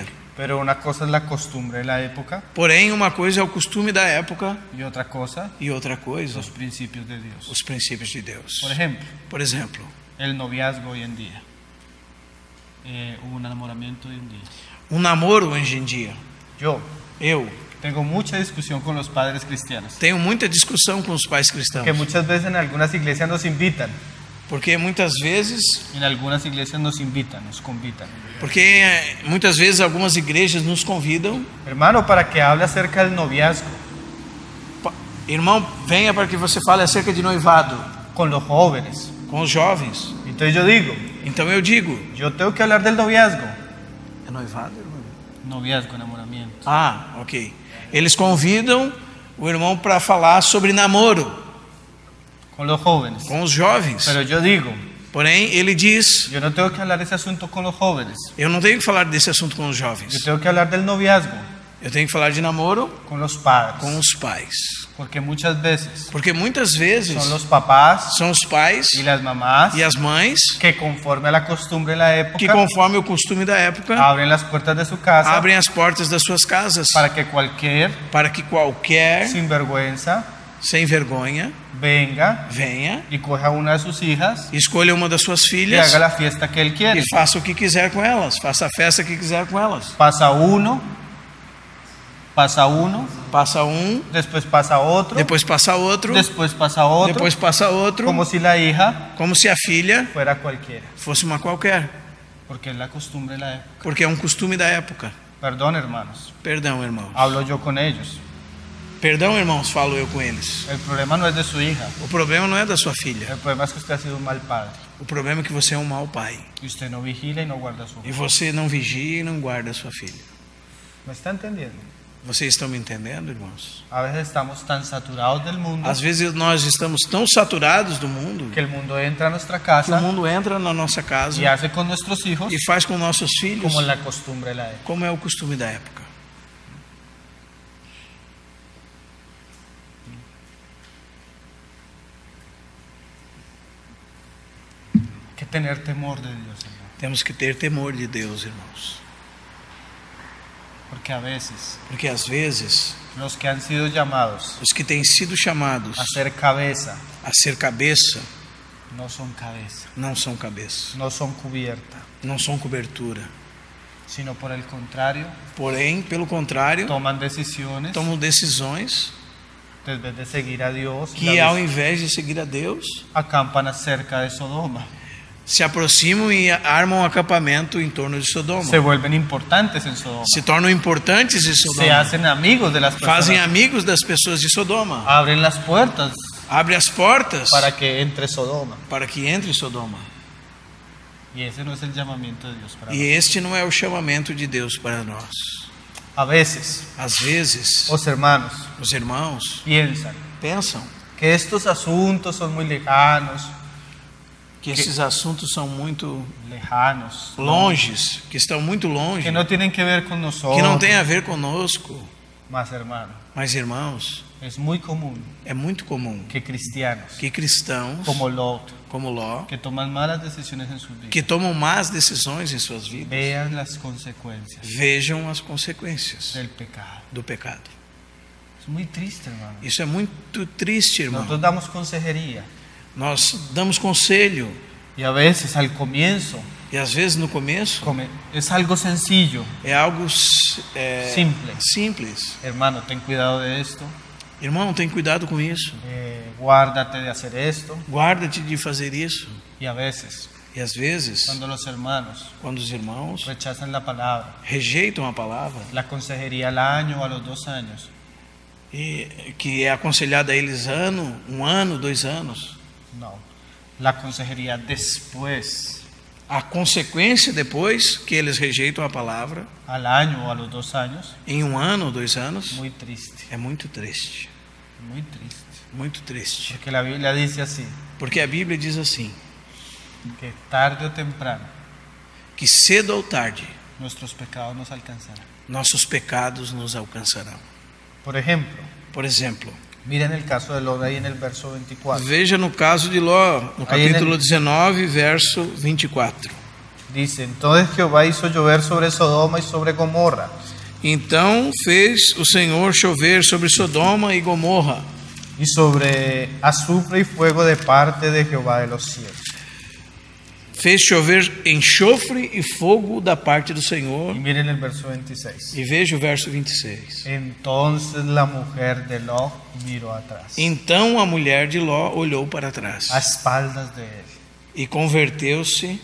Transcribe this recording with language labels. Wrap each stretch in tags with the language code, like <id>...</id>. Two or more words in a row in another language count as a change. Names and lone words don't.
<es>Pero una cosa es la costumbre de la época</es> <pt>Porém, uma coisa é o costume da época</pt> <es>y otra cosa</es> <pt>e outra coisa,</pt> <es>los principios de Dios.</es> <pt>os princípios de Deus.</pt> <es>Por ejemplo,</es> <pt>Por exemplo,</pt> <es>el noviazgo hoy en día. Un enamoramiento hoy en día.</es> <pt>um namoro hoje em dia. Eu</pt> <es>Tengo mucha discusión con los padres cristianos,</es> <pt>tenho muita discussão com os pais cristãos,</pt> <es>que muchas veces en algunas iglesias nos invitan,</es> <pt>porque muitas vezes nos convitan. Porque muitas vezes algumas igrejas nos convidam,</pt> <es>Hermano, para que hable acerca del noviazgo</es> <pt>irmão, venha para que você fale acerca de noivado</pt> <es>con los jóvenes.</es> <pt>com os jovens.</pt> <es>Entonces yo digo,</es> <pt>Então eu digo,</pt> <es>yo tengo que hablar del noviazgo.</es> <pt>é noivado, irmão?</pt> <es>Noviazgo, enamoramiento.</es> <pt>Ah, ok. Eles convidam o irmão para falar sobre namoro</pt> <es>Con los jóvenes.</es> <pt>com os jovens.</pt> <es>Pero yo digo,</es> <pt>Porém, ele diz,</pt> <es>yo no tengo que hablar de ese asunto con los jóvenes.</es> <pt>eu não tenho que falar desse assunto com os jovens.</pt> <es>Yo tengo que hablar del noviazgo</es> <pt>Eu tenho que falar de namoro</pt> <es>con los padres.</es> <pt>com os pais.</pt> <es>Porque muchas veces</es> <pt>Porque muitas vezes</pt> <es>son los papás</es> <pt>são os pais</pt> <es>y las mamás</es> <pt>e as mães</pt> <es>que conforme a la costumbre de la época</es> <pt>que, conforme o costume da época,</pt> <es>abren las puertas de su casa</es> <pt>abrem as portas das suas casas</pt> <es>para que cualquier</es> <pt>para que qualquer</pt> <es>sinvergüenza</es> <pt>sem vergonha</pt> <es>venga</es> <pt>venha,</pt> <es>y coja una de sus hijas</es> <pt>escolha uma das suas</pt> <es>y</es> <pt>filhas</pt> <es>haga la fiesta que él quiere.</es> <pt>e faça o que quiser com elas, faça a festa que quiser com elas.</pt> <es>Pasa uno,</es> <pt>Passa um,</pt> <es>después pasa otro,</es> <pt>depois passa outro,</pt> <es>después pasa otro,</es> <pt>depois passa outro,</pt> <es>como si la hija</es> <pt>como se a filha</pt> <es>fuera cualquiera,</es> <pt>fosse uma qualquer,</pt> <es>porque es la costumbre de la época.</es> <pt>porque é um costume da época.</pt> <es>Perdón, hermanos,</es> <pt>Perdão, irmãos.</pt> <es>hablo yo con ellos.</es> <pt>Perdão, irmãos, falo eu com eles.</pt> <es>El problema no es de su hija,</es> <pt>O problema não é da sua filha.</pt> <es>el problema es que usted ha sido un mal padre</es> <pt>O problema é que você é um mau pai.</pt> <es>y usted no vigila y no guarda su</es> <pt>E</pt> <es>hija.</es> <pt>você não vigia e não guarda a sua filha.</pt> <es>¿Me está entendiendo?</es> <pt>Vocês estão me entendendo, irmãos?</pt> <es>A veces estamos tan saturados del mundo</es> <pt>Às vezes nós estamos tão saturados do mundo</pt> <es>que el mundo entra a nuestra</es> <pt>que o casa mundo entra na nossa casa</pt> <es>y hace con nuestros hijos</es> <pt>e faz com nossos filhos</pt> <es>como la costumbre de la época.</es> <pt>como é o costume da época.</pt> <es>Hay que tener temor de Dios, hermano,</es> <pt>Temos que ter temor de Deus, irmãos.</pt> <es>porque a veces</es> <pt>Porque às vezes</pt> <es>los que han sido llamados</es> <pt>os que têm sido chamados</pt> <es>a ser cabeza</es> <pt>a ser cabeça</pt> <es>no son cabeza,</es> <pt>não são cabeça,</pt> <es>no son cubierta,</es> <pt>não são cobertura.</pt> <es>sino por el contrario</es> <pt>Porém, pelo contrário,</pt> <es>toman decisiones</es> <pt>tomam decisões</pt> <es>en vez de seguir a Dios,</es> <pt>que, ao invés de seguir a Deus,</pt> <es>acampan cerca de Sodoma,</es> <pt>se aproximam e armam um acampamento em torno de Sodoma.</pt> <es>se vuelven importantes en Sodoma,</es> <pt>Se tornam importantes em</pt> <es>se</es> <pt>Sodoma.</pt> <es>hacen amigos de las</es> <pt>Fazem</pt> <es>personas,</es> <pt>amigos das pessoas de Sodoma.</pt> <es>abren las puertas</es> <pt>Abre as portas</pt> <es>para que entre Sodoma.</es> <pt>para que entre Sodoma.</pt> <es>Y ese no es el llamamiento de Dios para</es> <pt>E este não é o chamamento de Deus para nós.</pt> <es>nosotros. A veces,</es> <pt>Às vezes,</pt> <es>los hermanos</es> <pt>os irmãos</pt> <es>piensan</es> <pt>pensam</pt> <es>que estos asuntos son muy lejanos,</es> <pt>que esses assuntos são muito</pt> <es>lejanos,</es> <pt>longes, que estão muito longe,</pt> <es>que no tienen que ver con nosotros.</es> <pt>que não tem a ver conosco.</pt> <es>Mas, hermano,</es> <pt>Mas, irmãos,</pt> <es>es muy común</es> <pt>é muito comum</pt> <es>que cristianos</es> <pt>que cristãos,</pt> <es>como Lot,</es> <pt>como Ló,</pt> <es>que toman malas decisiones en sus vidas,</es> <pt>que tomam más decisões em suas vidas,</pt> <es>vean las consecuencias</es> <pt>vejam as consequências</pt> <es>del pecado.</es> <pt>do pecado.</pt> <es>Es muy triste, hermano.</es> <pt>Isso é muito triste, irmão.</pt> <es>Nosotros damos consejería</es> <pt>Nós damos conselho</pt> <es>y a veces al comienzo</es> <pt>e às vezes no começo</pt> <es>es algo sencillo.</es> <pt>é algo</pt> <es>Simple.</es> <pt>simples.</pt> <es>Hermano, ten cuidado de esto,</es> <pt>Irmão, tem cuidado com isso.</pt> <es>guárdate de hacer esto.</es> <pt>Guarda-te de fazer isso.</pt> <es>Y a veces,</es> <pt>E às vezes,</pt> <es>cuando los hermanos</es> <pt>quando os irmãos</pt> <es>rechazan la palabra,</es> <pt>rejeitam a palavra,</pt> <es>la consejería al año o a los 2 años,</es> <pt>e que é aconselhada a eles um ano, 2 anos,</pt> <es>no, la consejería después,</es> <pt>a consequência depois que eles rejeitam a palavra,</pt> <es>al año o a los 2 años,</es> <pt>em 1 ano ou 2 anos,</pt> <es>muy triste,</es> <pt>é muito triste.</pt> <es>muy triste.</es> <pt>Muito triste.</pt> <es>Porque la Biblia dice así,</es> <pt>Porque a Bíblia diz assim,</pt> <es>que tarde o temprano</es> <pt>que cedo ou tarde</pt> <es>nuestros pecados nos alcanzarán.</es> <pt>nossos pecados nos alcançarão.</pt> <es>Por ejemplo,</es> <pt>Por exemplo,</pt> <es>miren el caso de Lot ahí en el verso 24.</es> <pt>veja no caso de Ló, no Aí, capítulo né? 19, verso 24.</pt> <es>Dice, entonces Jehová hizo llover sobre Sodoma y sobre Gomorra,</es> <pt>Então fez o Senhor chover sobre Sodoma e Gomorra,</pt> <es>y sobre azufre y fuego de parte de Jehová de los cielos.</es> <pt>fez chover enxofre e fogo da parte do</pt> <es>Y</es> <pt>Senhor.</pt> <es>miren el verso 26.</es> <pt>E veja o verso 26.</pt> <es>Entonces la mujer de Lot miró atrás,</es> <pt>Então a mulher de Ló olhou para trás</pt> <es>a espaldas de él,</es> <pt>e converteu-se</pt>